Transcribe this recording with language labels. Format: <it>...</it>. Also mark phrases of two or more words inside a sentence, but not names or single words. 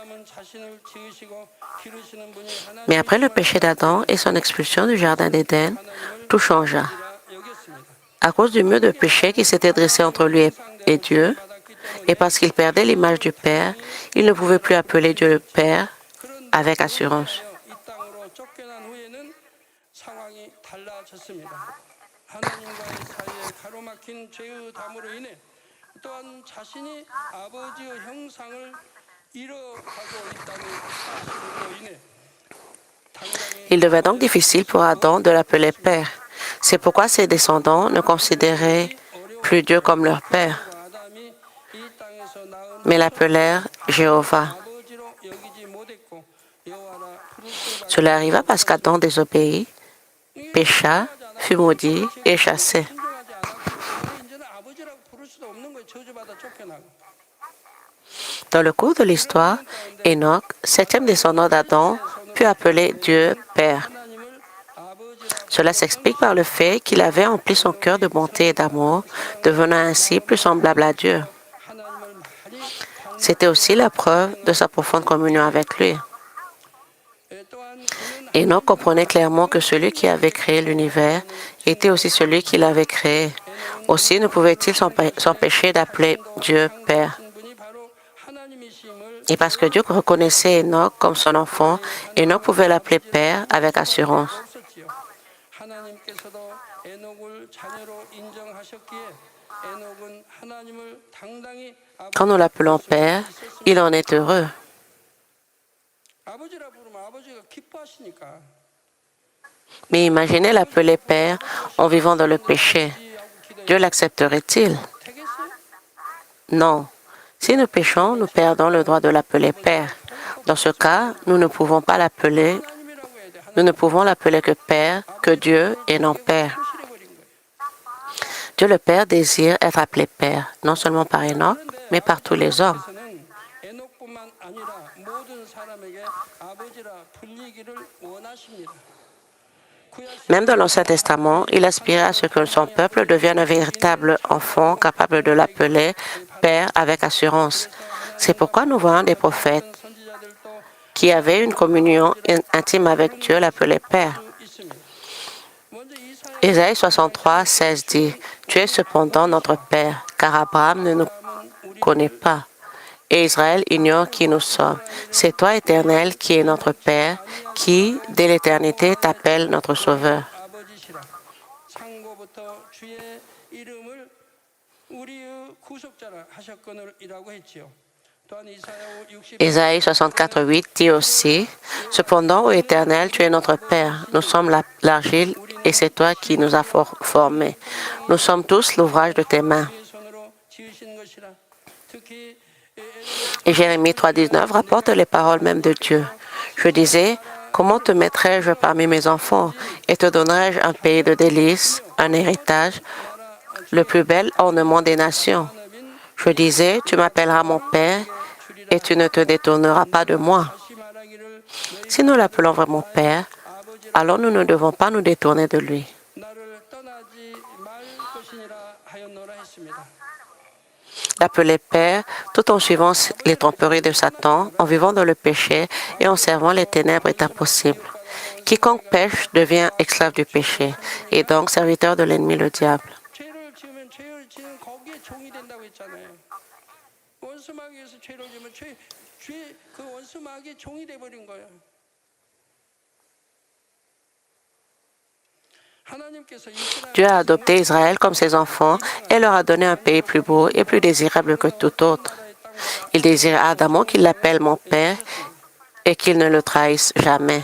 <fr>Mais après le péché d'Adam et son expulsion du jardin d'Éden, tout changea. À cause du mur de péché qui s'était dressé entre lui et Dieu, et parce qu'il perdait l'image du Père, il ne pouvait plus appeler Dieu le Père avec assurance.</fr> <ko>이 땅으로 쫓겨난 후에는 상황이 달라졌습니다. 하나님과의 사이에 가로막힌 죄의 담으로 인해 또한 자신이 아버지의 형상을 잃어가고 있다는 사실로 인해</ko> <fr>Il devait donc difficile pour Adam de l'appeler Père. C'est pourquoi ses descendants ne considéraient plus Dieu comme leur Père,</fr> <ko>아담이 이 땅에서 낳은</ko> <fr>mais l'appelèrent Jéhovah.</fr> <ko>아버지로 여기지 못했고 여호와라 부를 수밖에</ko> <fr>Cela arriva parce qu'Adam désobéit, pécha, fut maudit et chassé.</fr> <ko>순종하지 않았기 때문에 이제는 아버지라고 부를 수도 없는 거예요. 저주받아 쫓겨나고.</ko> <fr>Dans le cours de l'histoire, Enoch, septième descendant d'Adam, put appeler Dieu Père.</fr> <ko>하나님을 아버지라</ko> <fr>Cela s'explique par le fait qu'il avait empli son cœur de bonté et d'amour, devenant ainsi plus semblable à Dieu.</fr> <ko>하나님을 많이</ko> <fr>C'était aussi la preuve de sa profonde communion avec lui.</fr> <ko>또한 그는</ko> <fr>Enoch comprenait clairement que celui qui avait créé l'univers était aussi celui qui l'avait créé. Aussi ne pouvait-il s'empêcher d'appeler Dieu Père.</fr> <ko>하신 분이 바로 하나님이심을</ko> <fr>Et parce que Dieu reconnaissait Enoch comme son enfant, Enoch pouvait l'appeler Père avec assurance.</fr> <ko>없었지요. 하나님께서도 에녹을 자녀로 인정하셨기에 에녹은 하나님을 당당히</ko> <fr>Quand nous l'appelons Père, il en est heureux.</fr> <ko>아버지라 부르면 아버지가 기뻐하시니까</ko> <fr>Mais imaginez l'appeler Père en vivant dans le péché. Dieu l'accepterait-il?</fr> <ko>되겠어요?</ko> <fr>Non. Si nous péchons, nous perdons le droit de l'appeler Père. Dans ce cas, nous ne pouvons pas l'appeler,</fr> <ko>하나님이라고 해야 돼.</ko> <fr>nous ne pouvons l'appeler que Père, que Dieu et non Père.</fr> <ko>실해버린 거예요.</ko> <fr>Dieu le Père désire être appelé Père, non seulement par Enoch, mais par tous les hommes.</fr> <ko>그래서는 에녹뿐만 아니라 모든 사람에게 아버지라 불리기를 원하십니다.</ko> <fr>Même dans l'Ancien Testament, il aspirait à ce que son peuple devienne un véritable enfant capable de l'appeler Père avec assurance. C'est pourquoi nous voyons des prophètes</fr> <ko>선지자들도</ko> <fr>qui avaient une communion intime avec Dieu l'appelaient Père.</fr> <ko>있습니다. 먼저 이사야</ko> <fr>Ésaïe 63, 16 dit, « Tu es cependant notre Père, car Abraham ne nous connaît pas, et Israël ignore qui nous sommes. C'est toi, Éternel, qui es notre Père, qui, dès l'éternité, t'appelle notre Sauveur.</fr> <ko>아버지시라 창고부터 주의 이름을 우리의 구속자라 하셨거늘이라고 했지요. 또한 이사야 60</ko> <fr>Ésaïe 64, 8 dit aussi, « Cependant, ô Éternel, tu es notre Père, nous sommes l'argile, et c'est toi qui nous as formés. Nous sommes tous l'ouvrage de tes mains. »</fr> <ko>주의 손으로 지으신 것이라. 특히</ko> <fr>Et Jérémie 3,19 rapporte les paroles même de Dieu. Je disais, comment te mettrais-je parmi mes enfants et te donnerais-je un pays de délices, un héritage, le plus bel ornement des nations? Je disais, tu m'appelleras mon Père et tu ne te détourneras pas de moi.</fr> <ko>다시 말하기를</ko> <fr>Si nous l'appelons vraiment Père, alors nous ne devons pas nous détourner de lui.</fr> <ko>나를 떠나지 말 것이니라 하였노라 했습니다.</ko> <fr>L'appeler Père tout en suivant les tromperies de Satan, en vivant dans le péché et en servant les ténèbres est impossible. Quiconque pêche devient esclave du péché et donc serviteur de l'ennemi, le diable.</fr> <ko>죄를 지으면 죄를 지은 거기에 종이 된다고 했잖아요. 원수 마귀에서 죄를 지으면 그 원수 마귀의 종이 돼버린 거예요.</ko> <fr>Dieu a adopté Israël comme ses enfants et leur a donné un pays plus beau et plus désirable que tout autre. Il désire Adamo qu'il l'appelle mon père et qu'il ne le trahisse jamais.</fr>